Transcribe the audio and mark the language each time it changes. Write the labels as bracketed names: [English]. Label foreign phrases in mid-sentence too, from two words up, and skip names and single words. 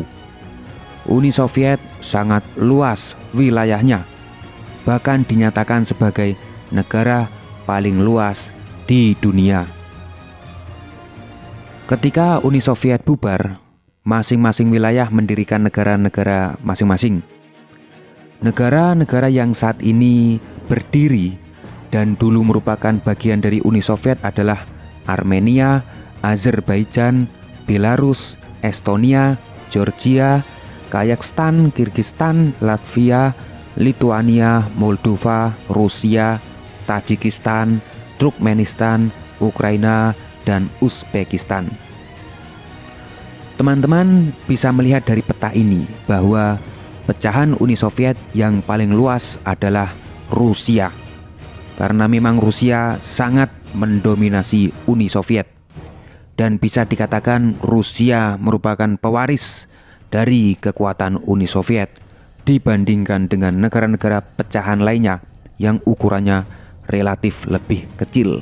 [Indonesian] Uni Soviet sangat luas wilayahnya, bahkan dinyatakan sebagai negara paling luas di dunia. Ketika Uni Soviet bubar, masing-masing wilayah mendirikan negara-negara masing-masing. Negara-negara yang saat ini berdiri dan dulu merupakan bagian dari Uni Soviet adalah Armenia, Azerbaijan, Belarus, Estonia, Georgia, Kazakhstan, Kirgistan, Latvia, Lituania, Moldova, Rusia, Tajikistan, Turkmenistan, Ukraina, dan Uzbekistan. Teman-teman bisa melihat dari peta ini bahwa pecahan Uni Soviet yang paling luas adalah Rusia, karena memang Rusia sangat mendominasi Uni Soviet, dan bisa dikatakan Rusia merupakan pewaris dari kekuatan Uni Soviet dibandingkan dengan negara-negara pecahan lainnya yang ukurannya relatif lebih kecil.